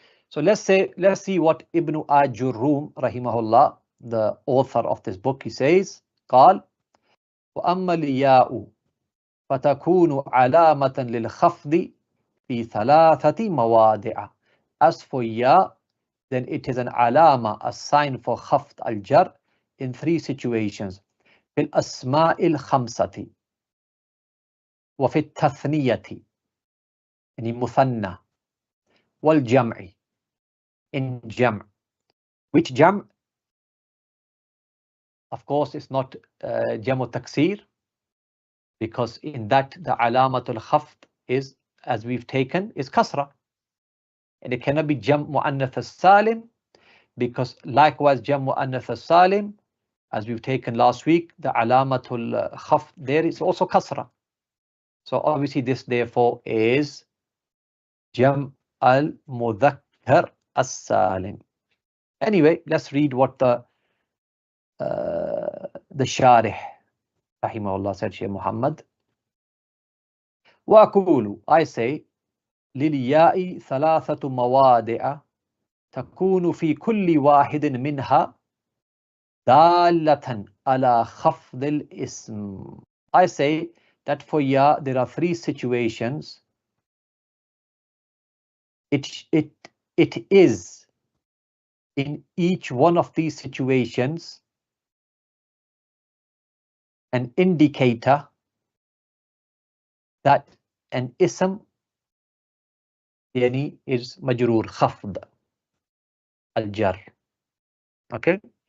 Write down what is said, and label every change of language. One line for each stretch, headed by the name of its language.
English: So let's see what Ibn Ājurrumiyyah rahimahullah, the author of this book, he says,
Arabic: قال وأما الياء فتكون علامة للخفض في ثلاثة مواضع.
English: As for ya, then it is an alama, a sign for khafd al-jar in three situations.
Arabic: في الأسماء الخمسة وفي التثنية يعني مثنى والجمع in jam'.
English: Which jam'? Of course, it's not jamu taksir, because in that the alamatul khafd is, as we've taken, is kasra. And it cannot be jam' mu'annath as-salim, because likewise jam' mu'annath as-salim, as we've taken last week, the alamatul khafd there is also kasra. So obviously this therefore is jam' al-mudhakkar as-salim. Anyway, let's read what the Sharih rahimahullah said, Shaykh Muhammad.
Arabic: وأقول,
English: I say,
Arabic: للياء ثلاثة موادع تكون في كل واحد منها دالة على خفض الاسم.
English: I say that for ya there are three situations. It is in each one of these situations an indicator that an ism yani is majroor khafd al-jar. Okay.